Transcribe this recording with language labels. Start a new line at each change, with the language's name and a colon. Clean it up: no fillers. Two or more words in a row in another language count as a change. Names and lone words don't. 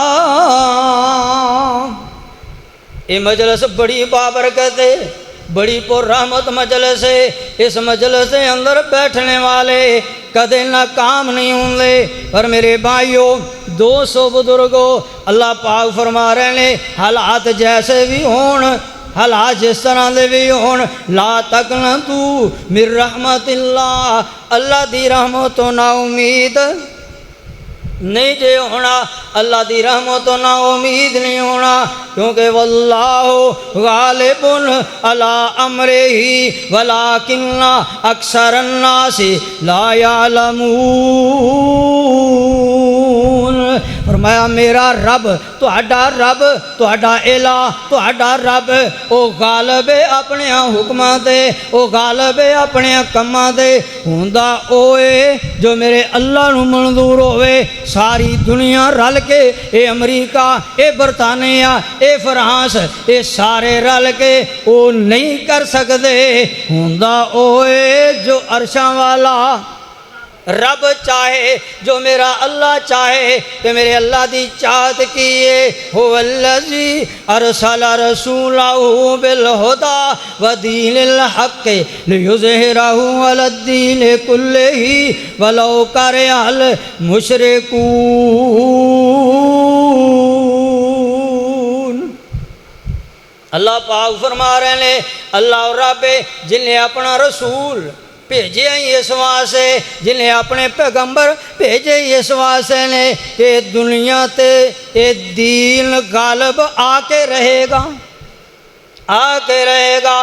Urdu: یہ مجلس بڑی بابرکت ہے، بڑی پر رحمت مجلس ہے۔ اس مجلس کے اندر بیٹھنے والے کدے ناکام نہیں ہوں گے۔ پر میرے بھائیوں، 200 بزرگوں، اللہ پاک فرما رہے ہیں حالات جیسے بھی
Punjabi: ہون، حالات جس طرح دے بھی ہون،
Arabic: لا تقنطوا من رحمت اللہ،
Punjabi: اللہ دی رحمت تو نا امید نہیں جے ہونا، اللہ دی رحمت تو نا امید نہیں ہونا، کیونکہ
Arabic: واللہ غالب علی امرہ ولکن اکثر الناس لا یعلمون۔
Punjabi: فرمایا میرا رب، تہاڈا رب، تہاڈا الہ، تہاڈا رب او غالب ہے اپنے حکماں تے، او غالب ہے اپنے کماں تے، ہوندا اوے جو میرے اللہ نو منظور ہوئے۔ ساری دنیا رل کے، اے امریکہ، اے برطانیہ، اے فرانس، اے سارے رل کے او نہیں کر سکتے، ہوندا اوے جو عرشاں والا رب چاہے، جو میرا اللہ چاہے کہ میرے اللہ دی چاہت کیے۔
Arabic: هو الذی ارسل رسولہ بالہدی ودین الحق لیظہرہ علی الدین کلہ ولو کرہ المشرکون۔
Urdu: اللہ پاک فرما رہے ہیں اللہ رب جن نے اپنا رسول بھیجے ہیں اس واسطے، جنہیں اپنے پیغمبر بھیجے اس واسطے نے کہ دنیا تے یہ دین غالب آ کے رہے گا، آ کے رہے گا۔